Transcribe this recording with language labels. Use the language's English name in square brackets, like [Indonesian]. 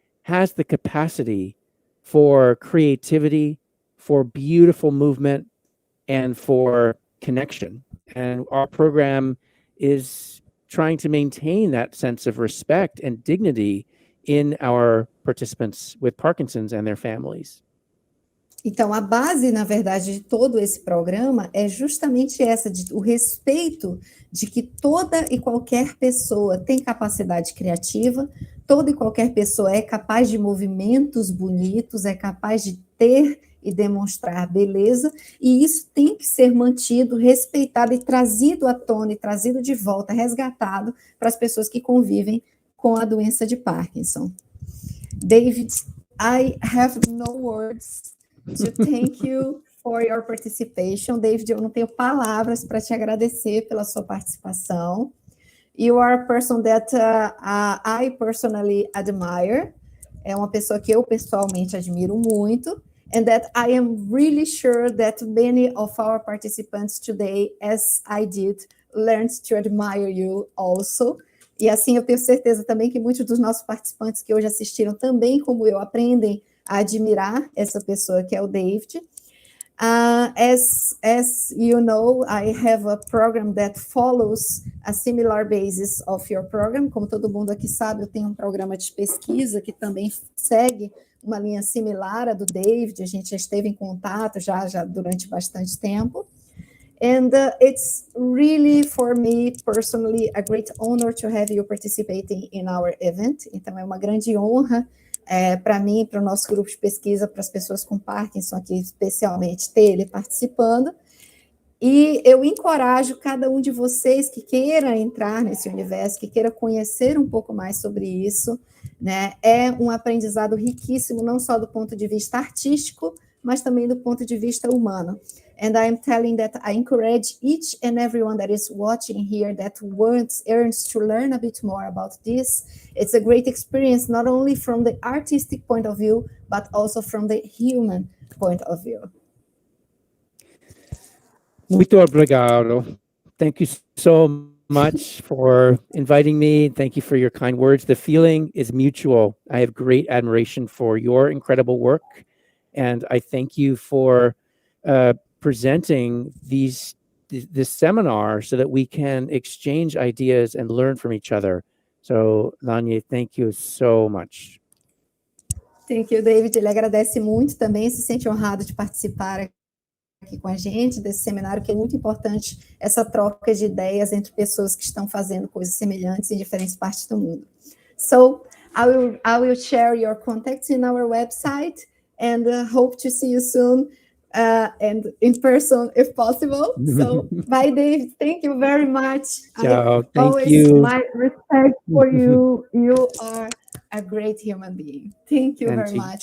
[English] Has the capacity for creativity, for beautiful movement, and for connection. And our program is trying to maintain that sense of respect and dignity in our participants with Parkinson's and their families. [Portuguese] Então, a base, na verdade, de todo esse programa é justamente essa, o respeito de que toda e qualquer pessoa tem capacidade criativa, toda e qualquer pessoa é capaz de movimentos bonitos, é capaz de ter e demonstrar beleza, e isso tem que ser mantido, respeitado e trazido à tona, e trazido de volta, resgatado para as pessoas que convivem com a doença de Parkinson. [English] David, I have no words to thank you for your participation. [Portuguese] David, eu não tenho palavras para te agradecer pela sua participação. [English] You are a person that I personally admire. [Portuguese] É uma pessoa que eu pessoalmente admiro muito. [English] And that I am really sure that many of our participants today, as I did, learned to admire you also. [Portuguese] E assim, eu tenho certeza também que muitos dos nossos participantes que hoje assistiram também, como eu, aprendem a admirar essa pessoa que é o David. [English] As you know, I have a program that follows a similar basis of your program. [Portuguese] Como todo mundo aqui sabe, eu tenho um programa de pesquisa que também segue uma linha similar à do David. A gente já esteve em contato já durante bastante tempo. [English] And it's really, for me personally, a great honor to have you participating in our event. [Portuguese] Então, é uma grande honra para mim, para o nosso grupo de pesquisa, para as pessoas com Parkinson aqui, especialmente, ter ele participando. E eu encorajo cada um de vocês que queira entrar nesse universo, que queira conhecer um pouco mais sobre isso, né? É um aprendizado riquíssimo, não só do ponto de vista artístico, mas também do ponto de vista humano. [English] And I'm telling that I encourage each and everyone that is watching here that yearns to learn a bit more about this. It's a great experience, not only from the artistic point of view, but also from the human point of view. [Portuguese] Muito obrigado. [English] Thank you so much for inviting me. Thank you for your kind words. The feeling is mutual. I have great admiration for your incredible work, and I thank you for presenting this seminar so that we can exchange ideas and learn from each other. So, Lanye, thank you so much. Thank you, David. [Portuguese] Ele agradece muito também, se sente honrado de participar aqui com a gente desse seminário, que é muito importante essa troca de ideias entre pessoas que estão fazendo coisas semelhantes em diferentes partes do mundo. [English] So, I will share your contacts in our website and hope to see you soon. And in person, if possible. So, bye, David. Thank you very much. Ciao. Thank always you. My respect for you. You are a great human being. Thank you very much.